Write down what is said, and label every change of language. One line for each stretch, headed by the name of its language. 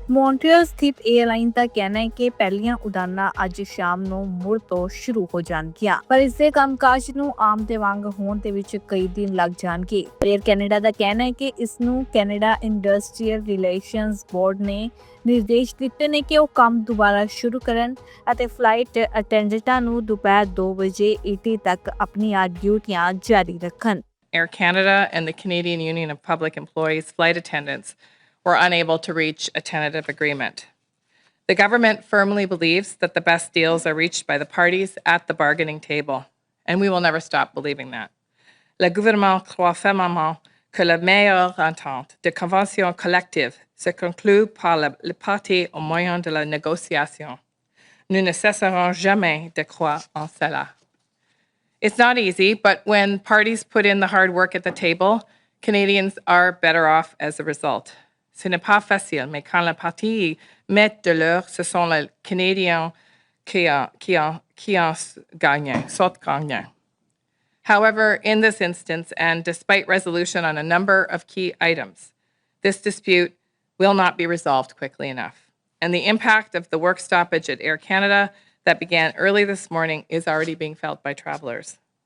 Punjabi: Montreal ਸਥਿਤ airline ਦਾ ਕਹਿਣਾ ਹੈ ਕਿ ਪਹਿਲੀਆਂ ਉਡਾਨਾਂ ਅੱਜ ਸ਼ਾਮ ਨੂੰ ਮੁੜ ਤੋਂ ਸ਼ੁਰੂ ਹੋ ਜਾਣਗੀਆਂ, ਪਰ ਇਸ ਦੇ ਕੰਮਕਾਜ ਨੂੰ ਆਮ ਦੇ ਵਾਂਗ ਹੋਣ ਦੇ ਵਿੱਚ ਕਈ ਦਿਨ ਲੱਗ ਜਾਣਗੇ। ਏਅਰ ਕੈਨੇਡਾ ਦਾ ਕਹਿਣਾ ਹੈ ਕਿ ਇਸ ਨੂੰ ਕੈਨੇਡਾ ਇੰਡਸਟਰੀਅਲ ਰਿਲੇਸ਼ਨਸ ਬੋਰਡ ਨੇ ਨਿਰਦੇਸ਼ ਦਿੱਤੇ ਨੇ ਕਿ ਉਹ ਕੰਮ ਦੁਬਾਰਾ ਸ਼ੁਰੂ ਕਰਨ ਅਤੇ ਫਲਾਈਟ ਅਟੈਂਡੈਂਟਾਂ ਨੂੰ ਦੁਪਹਿਰ 2 ਵਜੇ ET ਤੱਕ ਆਪਣੀਆਂ ਡਿਊਟੀਆਂ ਜਾਰੀ ਰੱਖਣ।
English: Air Canada and the Canadian Union of Public Employees flight attendants were unable to reach a tentative agreement. The government firmly believes that the best deals are reached by the parties at the bargaining table, and we will never stop believing that.
French: Le gouvernement croit fermement que la meilleure entente de convention collective se conclut par les parties au moyen de la négociation. Nous ne cesserons jamais de croire en cela.
English: It's not easy, but when parties put in the hard work at the table, Canadians are better off as a result.
French: Ce n'est pas facile, mais quand les parties mettent de l'heure, ce sont les Canadiens qui en gagnent.
English: However, in this instance, and despite resolution on a number of key items, this dispute will not be resolved quickly enough. And the impact of the work stoppage at Air Canada that began early this morning is already being felt by travellers.